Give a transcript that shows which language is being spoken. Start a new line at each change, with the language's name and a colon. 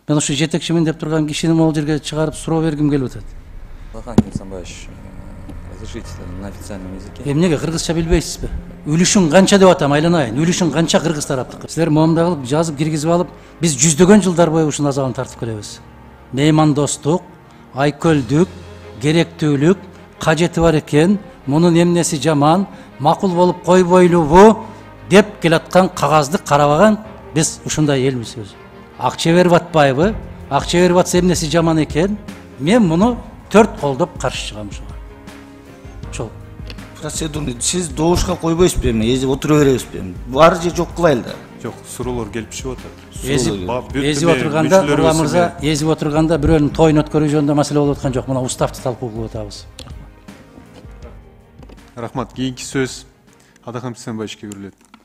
Kyrgyz: Мен ушу жетекчимин деп турган кишини могул жерге чыгарып суроо бергим келип атат.
Russian: Алахан Кимсанбаевич, разрешите на официальном языке.
Kyrgyz: Эмнеге кыргызча билбейсизби? Үлүшүң канча деп атам, айланайын. Үлүшүң канча кыргыз тараптыкы. Силер моомда кылып жазып киргизип алып, биз жүздөгөн жылдар бою ушунун азабын тартып келебиз. Меймандостук, айкөлдүк, керектүүлүк, кажети бар экен, мунун эмнеси жаман, макул болуп койбойлубу деп келаткан кагазды карабаган биз ушундай элбиз өзү. Акча берип атпайбы? Акча берип атса эмнеси жаман экен? Мен муну 4 колдоп каршы чыгам ушуга. Ошол. Процедурный сиз добушка койбойсузбу эми, эзип отура беребизби? Бар же жок кылайлы да. Жок, суроолор келип түшүп атат. Эзип отурганда, Нурлан мырза, эзип отурганда бирөөнүн тоюн өткөрүү жөнүндө маселе болуп аткан жок. Мына уставты талкуу кылып атабыз. Рахмат. Кийинки сөз Адахам Кимсанбаевичке берилет.